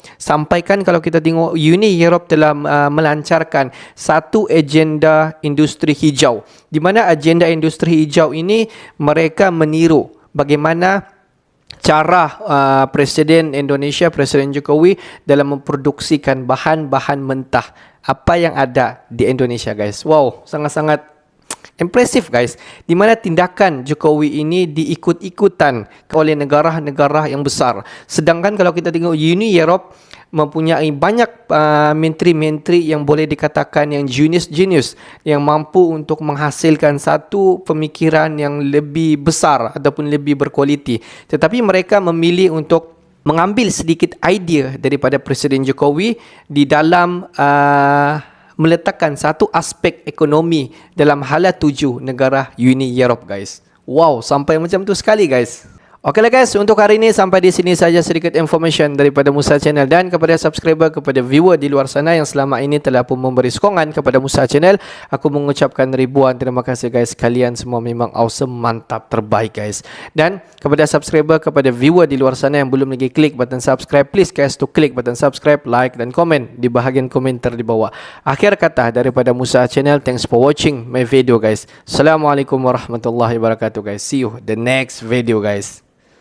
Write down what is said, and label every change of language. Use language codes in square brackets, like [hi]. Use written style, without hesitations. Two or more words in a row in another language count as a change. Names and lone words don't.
[ms] Sampaikan kalau kita tengok Uni Europe telah melancarkan satu agenda industri hijau, di mana agenda industri hijau ini mereka meniru bagaimana cara Presiden Indonesia, Presiden Jokowi dalam memproduksikan bahan-bahan mentah apa yang ada di Indonesia, guys. Wow, sangat-sangat impresif, guys. Di mana tindakan Jokowi ini diikut-ikutan oleh negara-negara yang besar. Sedangkan kalau kita tengok Uni Europe mempunyai banyak menteri-menteri yang boleh dikatakan yang genius yang mampu untuk menghasilkan satu pemikiran yang lebih besar ataupun lebih berkualiti. Tetapi mereka memilih untuk mengambil sedikit idea daripada Presiden Jokowi di dalam meletakkan satu aspek ekonomi dalam hala 7 negara Uni Europe guys. Wow, sampai macam tu sekali guys. Okeylah guys, untuk hari ini sampai di sini saja sedikit information daripada Musa Channel, dan kepada subscriber, kepada viewer di luar sana yang selama ini telah pun memberi sokongan kepada Musa Channel, aku mengucapkan ribuan terima kasih guys. Kalian semua memang awesome, mantap, terbaik guys. Dan kepada subscriber, kepada viewer di luar sana yang belum lagi klik [en] button subscribe, please guys to [ms] klik [en] button subscribe, like [ms] dan komen di bahagian komentar di bawah. Akhir kata daripada [en] Musa Channel, thanks for watching my video guys. [ar] Assalamualaikum warahmatullahi wabarakatuh guys. [en] See you the next video guys.